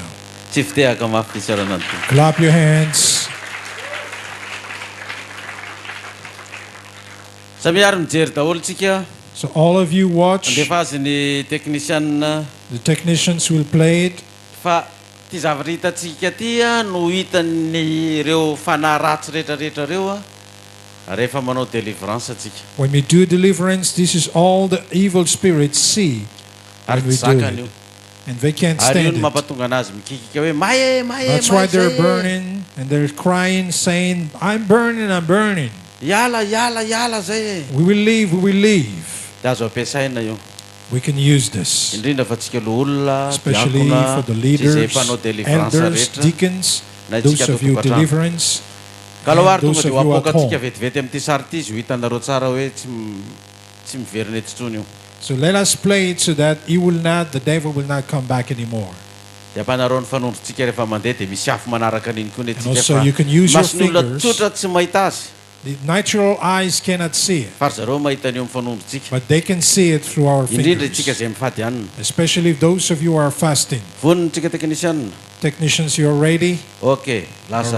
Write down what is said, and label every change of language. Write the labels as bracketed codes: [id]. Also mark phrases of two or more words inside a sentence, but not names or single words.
[mg] Tsy fitehaka mafy fisarana ny tompo. [en] Clap your hands. [mg] Samiary mijery daholo tsika. [en] So all of you watch. [mg] Andefa azy ny teknisianina. [en] The technicians will play it. [mg] Fa ty zavatra hitantsika ty no hitan'ny ireo fanahy ratsy rehetrarehetra reo rehefa manao délivrance atsika. [en] When we do deliverance, this is all the evil spirits see [mg] ary [en] when we [mg] tsy [en] do [mg] zakany [en] it. [mg] io [en] And they can't [mg] ary io [en] stand [mg] no [en] it. [mg] mampatonga anazy mikikika hoe mahe [en] That's why they're burning and they're crying, saying, I'm burning, I'm burning. [mg] iala zay e. [en] We will leave, we will leave. [mg] de azo ampiasaina io [en] We can use this, [mg] indrindra fa tsika lo olona [en] especially [mg] diakona [en] for the [mg] zay [en] leaders, [mg] mpanao délivrance [en] elders, [mg] rehetra [en] deacons, [mg] na [en] those [mg] itsika [en] of you [mg] totokatrano [en] deliverance, [mg] ka aloha [en] and [mg] ary [en] those [mg] tonga [en] of [mg] de ho [en] you at [mg] apokatsika [en] home. [mg] vetivety amin'ity sary ity izy ho hitanareo tsara hoe tsy miverina eto intsony io [en] So let us play it so that the devil will not come back anymore. [mg] de ampanareo ny fanondrotsika rehefa mandeha de misy afo manaraka an'iny koa [en] And also you [mg] netsika [en] can use your [mg] masony olona [en] fingers. [mg] tsotra tsy mahita azy [en] The natural eyes cannot see it, [mg] fa ry zareo mahita an'io amin'ny fanondrotsika [en] but they can see it through our [mg] indrindra itsika [en] fingers. [mg] zay mifady anina [en] Especially those of you who are fasting. [mg] voniny tsika teknisianina [en] Technicians, you're ready? ok All [mg] lasa